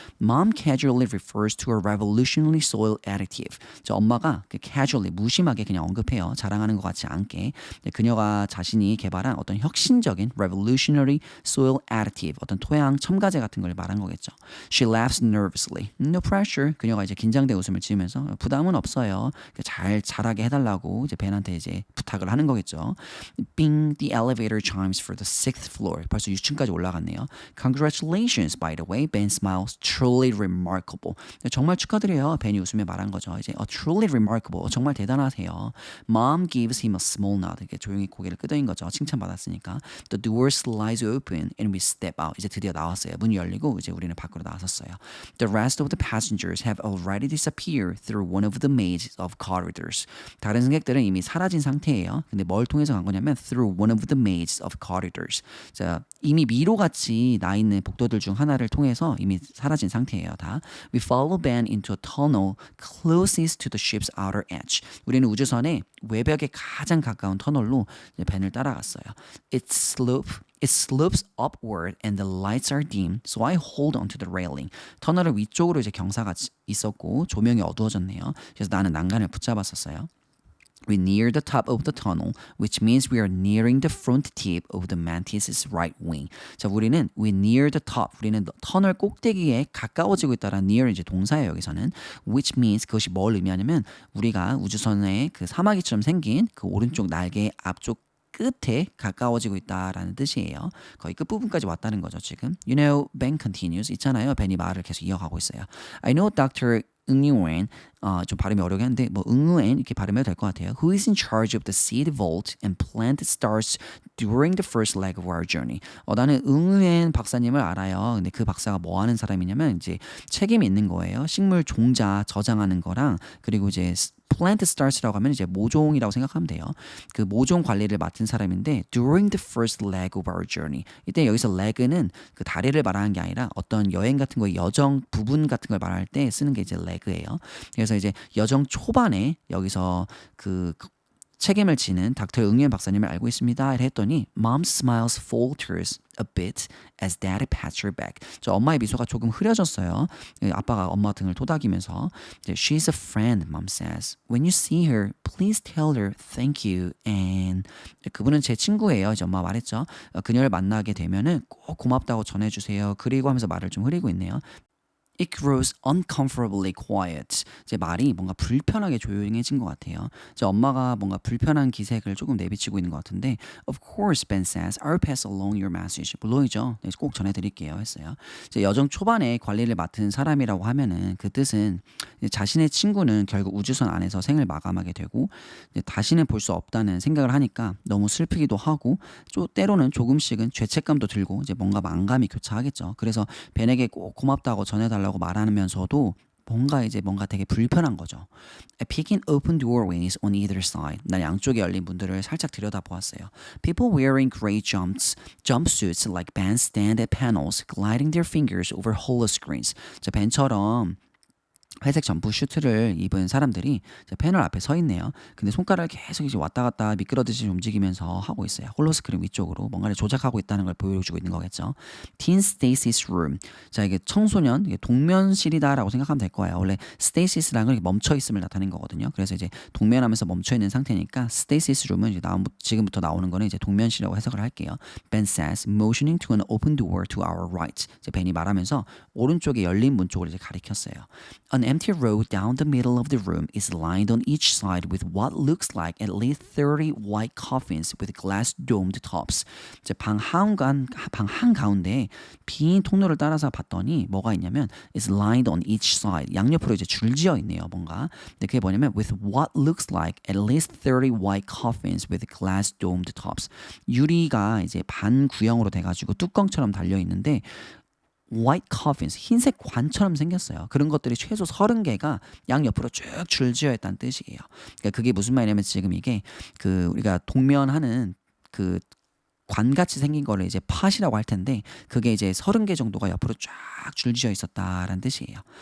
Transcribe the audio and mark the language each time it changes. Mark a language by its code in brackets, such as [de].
[en] Mom casually refers to a revolutionary soil additive. [ko] 엄마가 그 casually, 무심하게 그냥 언급해요. 자랑하는 것 같지 않게. 그녀가 자신이 개발한 어떤 혁신적인 [en] revolutionary soil additive, [ko] 어떤 토양 첨가제 같은 걸 말한 거겠죠. [en] She laughs nervously. No pressure. [ko] 그녀가 이제 긴장된 웃음을 지으면서 부담은 없어요. 잘 자라게 해달라고 이제 벤한테 이제 부탁을 하는 거겠죠. [en] Bing, the elevator chimes for the 6th floor. [ko] 벌써 6층까지 올라갔네요. [en] Congratulations, by the way. Ben smiles. Truly remarkable. [ko] 정말 축하드려요. 벤이 웃으며 말한 거죠. [en] 이제 truly remarkable. [ko] 정말 대단하세요. [en] Mom gives him a small nod. [ko] 이렇게 조용히 고개를 끄덕인 거죠. 칭찬받았으니까. [en] The door slides open and we step out. [ko] 이제 드디어 나왔어요. 문이 열리고 이제 우리는 밖으로 나섰어요. [en] The rest of the passengers have already disappeared through one of the mazes of corridors. [ko] 다른 승객들은 이미 사라진 상태예요. 근데 뭘 통해서 간 거냐면 [en] through one of the mazes of corridors. [ko] 자, 이미 미로같이 나 있는 복도들 중 하나를 통해서 이미 사라진 상태예요. 다. [en] We follow Ben into a tunnel closest to the ship's outer edge. [ko] 우리는 우주선의 외벽에 가장 가까운 터널로 벤을 따라갔어요. [en] It slopes upward and the lights are dim, so I hold onto the railing. [ko] 터널을 위쪽으로 이제 경사가 있었고 조명이 어두워졌네요. 그래서 나는 난간을 붙잡았었어요. [en] We near the top of the tunnel, which means we are nearing the front tip of the mantis's right wing. [ko] 자, 우리는 [en] we near the top. [ko] 우리는 터널 꼭대기에 가까워지고 있다라는 near 이제 동사예요, 여기서는. [en] Which means [ko] 그것이 뭘 의미하냐면 우리가 우주선의 그 사마귀처럼 생긴 그 오른쪽 날개 앞쪽 끝에 가까워지고 있다라는 뜻이에요. 거의 끝부분까지 왔다는 거죠, 지금. [en] You know, Ben continues. [ko] 있잖아요. 벤이 말을 계속 이어가고 있어요. [en] I know Dr. [ko] 응유엔 좀 발음이 어려운데 뭐 응유엔 이렇게 발음해도 될 것 같아요. [en] Who is in charge of the seed vault and plant starts during the first leg of our journey. [ko] 나는 응유엔 박사님을 알아요. 근데 그 박사가 뭐 하는 사람이냐면 이제 책임이 있는 거예요. 식물 종자 저장하는 거랑 그리고 이제 plant starts라고 하면 이제 모종이라고 생각하면 돼요. 그 모종 관리를 맡은 사람인데 [en] during the first leg of our journey. [ko] 이때 여기서 leg는 그 다리를 말하는 게 아니라 어떤 여행 같은 거 여정 부분 같은 걸 말할 때 쓰는 게 이제 leg예요. 그래서 이제 여정 초반에 여기서 그 책임을 지는 닥터 응유엔 박사님을 알고 있습니다. 했더니 [en] Mom smiles falters a bit as Daddy pats her back. [ko] 저 엄마의 미소가 조금 흐려졌어요. 아빠가 엄마 등을 토닥이면서 [en] She's a friend, Mom says. When you see her, please tell her thank you and [ko] 그분은 제 친구예요. 이제 엄마가 말했죠. 그녀를 만나게 되면은 꼭 고맙다고 전해주세요. 그리고 하면서 말을 좀 흐리고 있네요. [en] It grows uncomfortably quiet. [ko] 제 말이 뭔가 불편하게 조용해진 것 같아요. 제 엄마가 뭔가 불편한 기색을 조금 내비치고 있는 것 같은데 [en] Of course, Ben says, I'll pass along your message. [ko] 물론이죠. 네, 꼭 전해드릴게요 했어요. 제 여정 초반에 관리를 맡은 사람이라고 하면은 그 뜻은 자신의 친구는 결국 우주선 안에서 생을 마감하게 되고 다시는 볼 수 없다는 생각을 하니까 너무 슬프기도 하고 때로는 조금씩은 죄책감도 들고 이제 뭔가 망감이 교차하겠죠. 그래서 벤에게 꼭 고맙다고 전해달라고 말하면서도 뭔가 되게 불편한 거죠. [en] Picking open doorways on either side. [ko] 난 양쪽에 열린 문들을 살짝 들여다보았어요. [en] People wearing gray jumpsuits like bands stand at panels, gliding their fingers over holoscreens. [ko] 저 벤처럼 회색 점프 슈트를 입은 사람들이 패널 앞에 서 있네요. 근데 손가락을 계속 이제 왔다 갔다 미끄러듯이 움직이면서 하고 있어요. 홀로스크린 위쪽으로 뭔가를 조작하고 있다는 걸 보여주고 있는 거겠죠. [en] Teen Stacy's room. [ko] 자, 이게 청소년, 이게 동면실이다라고 생각하면 될 거예요. 원래 Stacy's라는 건 멈춰 있음을 나타내는 거거든요. 그래서 이제 동면하면서 멈춰 있는 상태니까 Stacy's room은 이제 지금부터 나오는 거는 이제 동면실이라고 해석을 할게요. [en] Ben says, motioning to an open door to our right. [ko] 이제 벤이 말하면서 오른쪽에 열린 문 쪽을 이제 가리켰어요. [en] An empty row down the middle of the room is lined on each side with what looks like at least 30 white coffins with glass domed tops. [ko] 방 한가운데 빈 통로를 따라서 봤더니 뭐가 있냐면 [en] is lined on each side. [ko] 양옆으로 이제 줄지어 있네요, 뭔가. 근데 그게 뭐냐면 [en] with what looks like at least 30 white coffins with glass domed tops. [ko] 유리가 이제 반구형으로 돼가지고 뚜껑처럼 달려 있는데 white coffins, 흰색 관처럼 생겼어요. 그런 것들이 최소 30개가 양옆으로 쭉 줄지어 있다는 뜻이에요. 그러니까 그게 무슨 말이냐면 지금 이게 우리가 동면하는 관같이 생긴 거를 이제 팟이라고 할 텐데 그게 이제 30개 정도가 옆으로 쫙 줄지어 있었다라는 뜻이에요.